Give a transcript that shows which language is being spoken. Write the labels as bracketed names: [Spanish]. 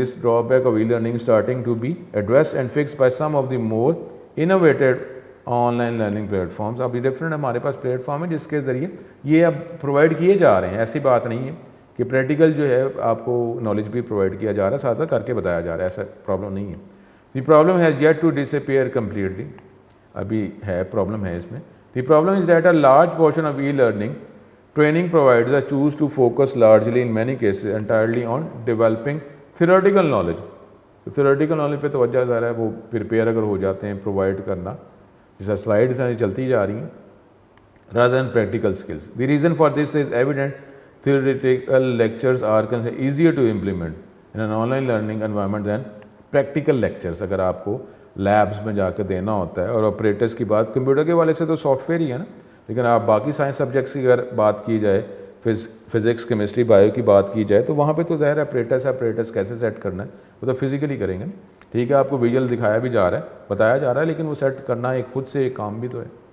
[English] This drawback of e learning starting to be address and fix by some of the more innovated online learning platforms. [Urdu] اب یہ different ہمارے پاس plate form ہے جس کے ذریعے یہ اب پرووائڈ کیے جا رہے ہیں. ایسی بات نہیں ہے کہ پریکٹیکل جو ہے آپ کو نالج بھی پرووائڈ کیا جا رہا ہے، ساتھ کر کے بتایا جا رہا ہے، ایسا پرابلم نہیں ہے. [English] The problem has yet to dish appear completely. [Urdu] ابھی ہے پرابلم ہے اس میں. [English] The problem is that a large portion of e learning training providers choose to focus largely in many cases entirely on developing theoretical knowledge. [Urdu] theoretical knowledge پہ توجہ ذرا ہے وہ prepare اگر ہو جاتے ہیں پرووائڈ کرنا، جیسا سلائڈس ہیں چلتی جا رہی ہیں [English] rather than practical skills. The reason for this is evident. Theoretical lectures are easier to implement in an online learning environment than practical lectures. [Urdu] اگر آپ کو لیبس میں جا کے دینا ہوتا ہے، اور آپریٹرس کی بات کمپیوٹر کے والے سے تو سافٹ ویئر ہی ہے نا، لیکن آپ باقی سائنس سبجیکٹس کی اگر بات کی جائے، فزکس کیمسٹری بایو کی بات کی جائے تو وہاں پہ تو ظاہر آپریٹرس کیسے سیٹ کرنا ہے وہ تو فزیکلی کریں گے نا. ٹھیک ہے، آپ کو ویژول دکھایا بھی جا رہا ہے، بتایا جا رہا ہے، لیکن وہ سیٹ کرنا ایک خود سے ایک کام بھی تو ہے.